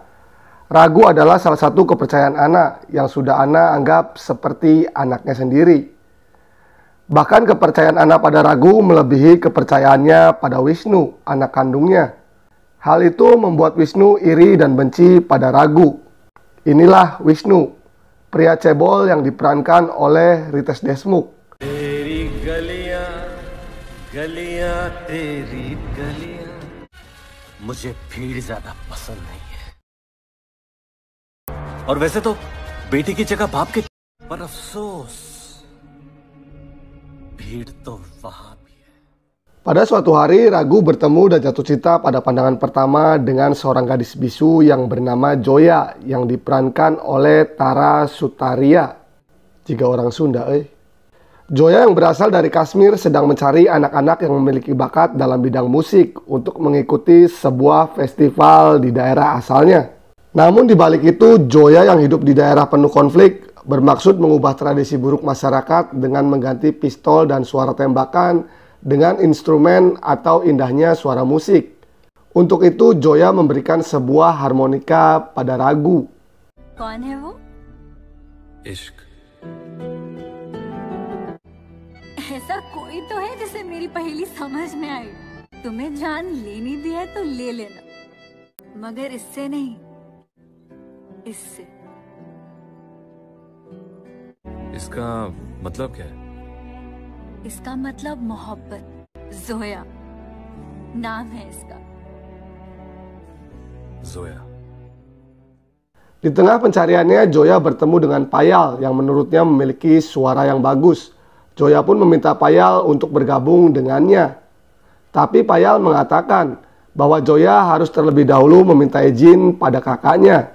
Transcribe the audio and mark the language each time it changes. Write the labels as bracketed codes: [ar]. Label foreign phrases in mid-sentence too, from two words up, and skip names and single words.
[id] Ragu adalah salah satu kepercayaan Anna yang sudah Anna anggap seperti anaknya sendiri. Bahkan kepercayaan Anna pada Ragu melebihi kepercayaannya pada Wisnu, anak kandungnya. Hal itu membuat Wisnu iri dan benci pada Ragu. Inilah Wisnu, pria cebol yang diperankan oleh Ritesh Deshmukh. [hi] गलियां तेरी गलियां मुझे भीड़ ज्यादा पसंद नहीं है। और वैसे तो बेटी की जगह बाप के, पर अफसोस भीड़ तो वहां भी है। [id] Pada suatu hari, Ragu bertemu dan jatuh cinta pada pandangan pertama dengan seorang gadis bisu yang bernama Joya yang diperankan oleh Tara Sutaria. Jika orang Sunda, Joya yang berasal dari Kashmir sedang mencari anak-anak yang memiliki bakat dalam bidang musik untuk mengikuti sebuah festival di daerah asalnya. Namun di balik itu, Joya yang hidup di daerah penuh konflik bermaksud mengubah tradisi buruk masyarakat dengan mengganti pistol dan suara tembakan dengan instrumen atau indahnya suara musik. Untuk itu, Joya memberikan sebuah harmonika pada Ragu. [hi] इश्क ऐसा कोई तो है जिसे मेरी पहेली समझ में आई। तुम्हें जान लेनी भी है तो ले लेना, मगर इससे नहीं, इससे। इसका मतलब क्या है? इसका मतलब मोहब्बत। जोया नाम है इसका। जोया। [id] Di tengah pencariannya, Joya bertemu dengan Payal yang menurutnya memiliki suara yang bagus. Joya pun meminta Payal untuk bergabung dengannya. Tapi Payal mengatakan bahwa Joya harus terlebih dahulu meminta izin pada kakaknya.